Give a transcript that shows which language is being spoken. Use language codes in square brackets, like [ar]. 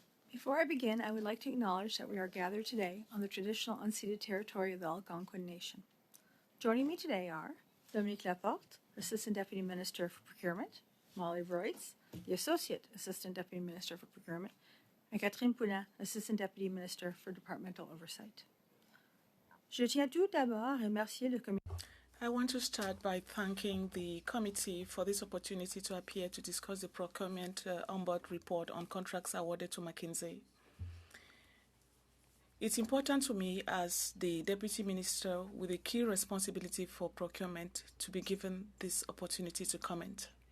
[en] Before I begin, I would like to acknowledge that we are gathered today on the traditional unceded territory of the Algonquin Nation. Joining me today are Dominique Laporte, Assistant Deputy Minister for Procurement, Molly Royce, the Associate Assistant Deputy Minister for Procurement, and Catherine Poulin, Assistant Deputy Minister for Departmental Oversight. [fr] Je tiens tout d'abord à remercier le comité. [en] I want to start by thanking the committee for this opportunity to appear to discuss the procurement ombudsman report on contracts awarded to McKinsey. It's important to me as the Deputy Minister with a key responsibility for procurement to be given this opportunity to comment.